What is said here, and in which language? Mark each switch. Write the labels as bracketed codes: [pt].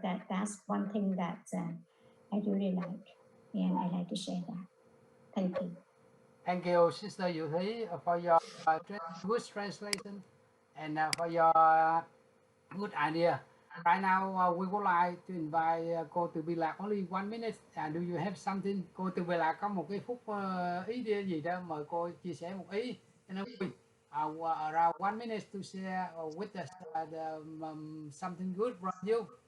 [en] That's one thing that I really like, and I like to share that. Thank you. Thank you, Sister Diệu Thí, for your good translation and for your good idea. Right now, we would like to invite cô Từ Bi Lạc only 1 minute. Do you have something? [vi] Cô Từ Bi Lạc có một cái phút ý gì đó, mời cô chia sẻ một ý cho nó vui. [en] around 1 minute to share with us something good from you.